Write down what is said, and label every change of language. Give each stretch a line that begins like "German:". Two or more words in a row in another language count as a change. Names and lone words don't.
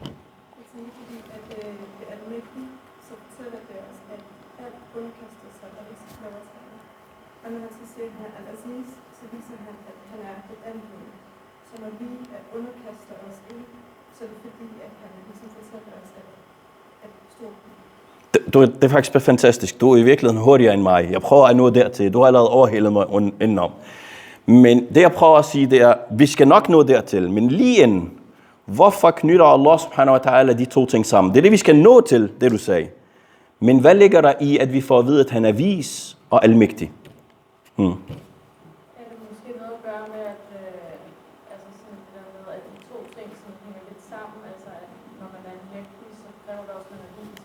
Danish: Det er faktisk fantastisk. Du er i virkeligheden hurtigere end mig. Jeg prøver at nå dertil. Du har allerede overhældet mig indenom. Men det jeg prøver at sige, det er, vi skal nok nå dertil. Men lige inden, hvorfor knytter
Arabic: الله سبحانه وتعالى
Danish: de to ting sammen? Det er det, vi skal nå til, det du sagde. Men hvad ligger der i, at vi får at vide, at han er vis og almægtig? Er det måske noget at gøre med, at, sådan det der med, at de to ting sådan hænger lidt sammen? Altså, at når man er almægtig, så kræver det også, at man er vis.